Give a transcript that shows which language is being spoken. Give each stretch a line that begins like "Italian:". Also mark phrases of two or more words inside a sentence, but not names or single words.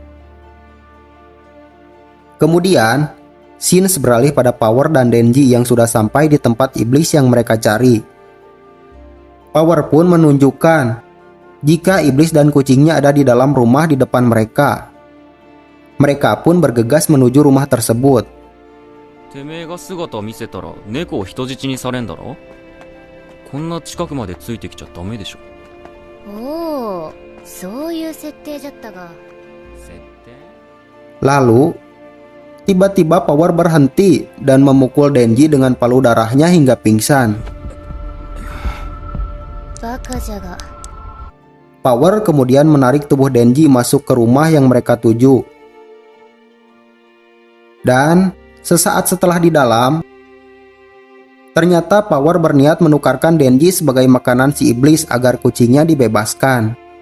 Indonesian: Kemudian, Shin's beralih pada Power dan Denji yang sudah sampai di tempat iblis yang mereka cari. Power pun menunjukkan jika iblis dan kucingnya ada di dalam rumah di depan mereka. Mereka pun bergegas menuju rumah tersebut.
Japanese: てめえが姿見せたら猫を人質にされんだろ。こんな近くまでついてきちゃダメでしょ。おお、そういう設定じゃったが。設定？
Indonesian: Lalu, tiba-tiba Power berhenti dan memukul Denji dengan palu darahnya hingga pingsan.
Japanese: バカじゃが。
Indonesian: Power kemudian menarik tubuh Denji masuk ke rumah yang mereka tuju. Dan sesaat setelah di dalam, ternyata Power berniat menukarkan Denji sebagai makanan si iblis agar kucingnya dibebaskan.